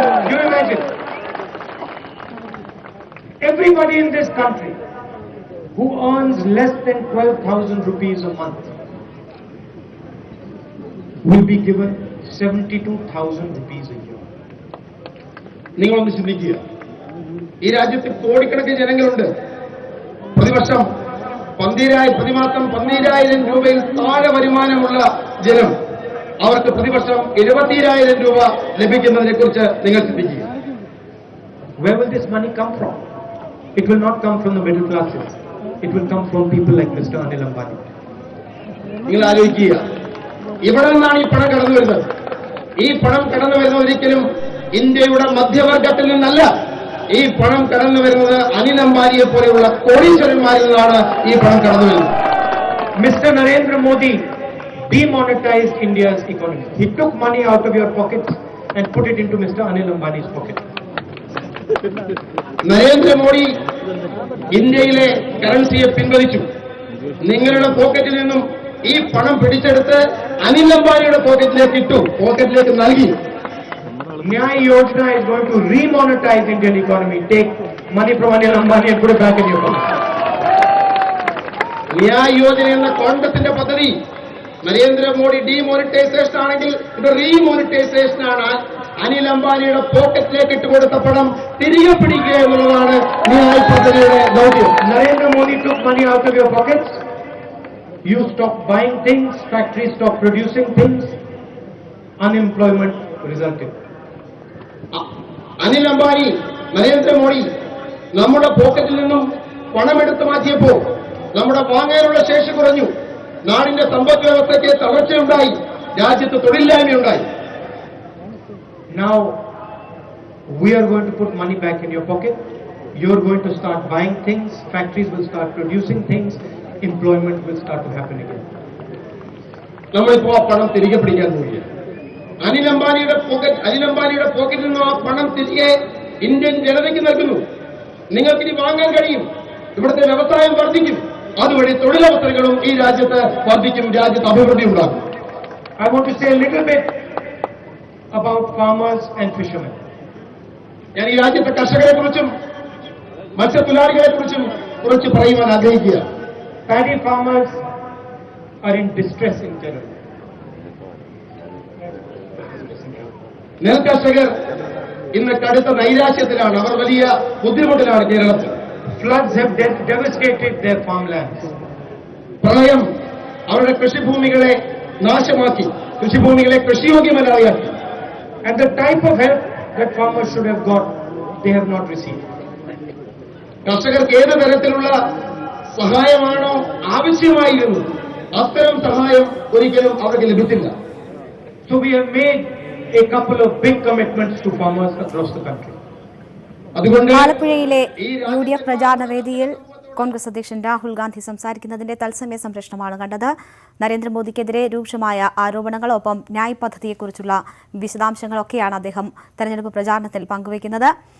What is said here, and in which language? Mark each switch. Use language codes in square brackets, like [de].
[en] You imagine everybody in this country who earns less than 12,000 rupees a month will be given 72,000 rupees a year. [ml] നിങ്ങളൊന്ന് ചിന്തിക്കുക. ഈ രാജ്യത്ത് കോടിക്കണക്കിന് ജനങ്ങളുണ്ട്. പ്രതിവർഷം 12,000 പ്രതിമാസം 12,000 രൂപയിൽ താഴെ വരുമാനമുള്ള ജനം, അവർക്ക് പ്രതിവർഷം 70,000 രൂപ ലഭിക്കുന്നതിനെ കുറിച്ച് നിങ്ങൾ ചിന്തിക്കുക. [en] Where will this money come from? It will not come from the middle classes. It will come from people like Mr. Anil Ambani. [ml] നിങ്ങൾ ആലോചിക്കുക, ഇവിടെ നിന്നാണ് ഈ പണം കടന്നു വരുന്നത്. ഈ പണം കടന്നു വരുന്നത് ഒരിക്കലും ഇന്ത്യയുടെ മധ്യവർഗത്തിൽ നിന്നല്ല. ഈ പണം കടന്നു വരുന്നത് അനിൽ അംബാനിയെ പോലെയുള്ള കോടീശ്വരന്മാരിൽ നിന്നാണ് ഈ പണം കടന്നു വരുന്നത്. [en] Mr. Narendra Modi demonetized India's economy. He took money out of your pockets and put it into Mr. Anil Ambani's pocket. [ml] Narendra Modi ഇന്ത്യയിലെ കറൻസിയെ പിൻവലിച്ചു. നിങ്ങളുടെ പോക്കറ്റിൽ നിന്നും ഈ പണം പിടിച്ചെടുത്ത് അനിൽ അംബാനിയുടെ പോക്കറ്റിലേക്ക് നൽകി. [en] Nyay Yojana is going to remonetize Indian economy. Take money from Anil Ambani and put it back in your pocket. [ml] Nyay Yojana എന്ന കോൺഗ്രസിന്റെ പദ്ധതി നരേന്ദ്രമോദി ഡിമോണിറ്റൈസേഷൻ ആണെങ്കിൽ ഇത് റീമോണിറ്റൈസേഷൻ ആണ്. അനിൽ അംബാനിയുടെ പോക്കറ്റിലേക്ക് ഇട്ടുകൊടുത്ത പണം തിരികെ പിടിക്കുക എന്നുള്ളതാണ് ന്യായ് പദ്ധതിയുടെ ദൗത്യം. [en] Narendra Modi took money out of your pockets. You stop buying things, factories stop producing things, unemployment resulted. [ml] Anil Ambani, Narendra Modi നമ്മുടെ പോക്കറ്റിൽ നിന്നും പണമെടുത്ത് മാറ്റിയപ്പോൾ നമ്മുടെ വാങ്ങാനുള്ള ശേഷി കുറഞ്ഞു. നാടിന്റെ സമ്പദ് വ്യവസ്ഥയ്ക്ക് തളർച്ചയുണ്ടായി. രാജ്യത്ത് തൊഴിലില്ലായ്മയുണ്ടായി. [en] Now we are going to put money back in your pocket. You are going to start buying things. Factories will start producing things. Employment will start to happen again. [ml] നമ്മളിപ്പോ ആ പണം തിരികെ പിടിക്കാൻ പോവുകയാണ്. അനിൽ അംബാനിയുടെ പോക്കറ്റിൽ നിന്ന് ആ പണം തിരികെ ഇന്ത്യൻ ജനതയ്ക്ക് നൽകുന്നു. നിങ്ങൾക്ക് ഇനി വാങ്ങാൻ കഴിയും. ഇവിടുത്തെ വ്യവസായം വർദ്ധിക്കും. അതുവഴി തൊഴിലവസരങ്ങളും ഈ രാജ്യത്ത് വർദ്ധിക്കും. രാജ്യത്ത് അഭിവൃദ്ധി ഉണ്ടാകും. [en] I want to say a little bit about farmers and fishermen. [ml] ഞാൻ ഈ രാജ്യത്തെ കർഷകരെ കുറിച്ചും മത്സ്യത്തൊഴിലാളികളെ കുറിച്ചും കുറച്ച് പറയുവാൻ ആഗ്രഹിക്കുക. [en] Paddy farmers are in distress in general. [ml] നെൽകർഷകർ ഇന്ന് കടുത്ത നൈരാശ്യത്തിലാണ്. അവർ വലിയ ബുദ്ധിമുട്ടിലാണ് കേരളത്തിൽ. [en] Floods have devastated their farmlands. [ml] പ്രളയം അവരുടെ കൃഷിഭൂമികളെ നാശമാക്കി, കൃഷിഭൂമികളെ കൃഷിയോഗ്യമല്ലാതെയാക്കി. [en] And the type of help that farmers should have got they have not received. [ml] കർഷകർക്ക് ഏത് തരത്തിലുള്ള സഹായമാണോ ആവശ്യമായിരുന്നത് അത്തരം സഹായം ഒരിക്കലും അവർക്ക് ലഭിച്ചില്ല. [en] So we have made a couple of big commitments to farmers across the country. [ml] അതുകൊണ്ട് ആലപ്പുഴയിലെ UDF പ്രചാരണ വേദിയിൽ കോൺഗ്രസ് അധ്യക്ഷൻ രാഹുൽ ഗാന്ധി സംസാരിക്കുന്നതിന്റെ തത്സമയ സംപ്രേഷണമാണ് കണ്ടത്. നരേന്ദ്രമോദിക്കെതിരെ രൂക്ഷമായ ആരോപണങ്ങൾ, ഒപ്പം ന്യായ് പദ്ധതിയെക്കുറിച്ചുള്ള വിശദാംശങ്ങളൊക്കെയാണ് അദ്ദേഹം തെരഞ്ഞെടുപ്പ് പ്രചാരണത്തിൽ പങ്കുവയ്ക്കുന്നത്.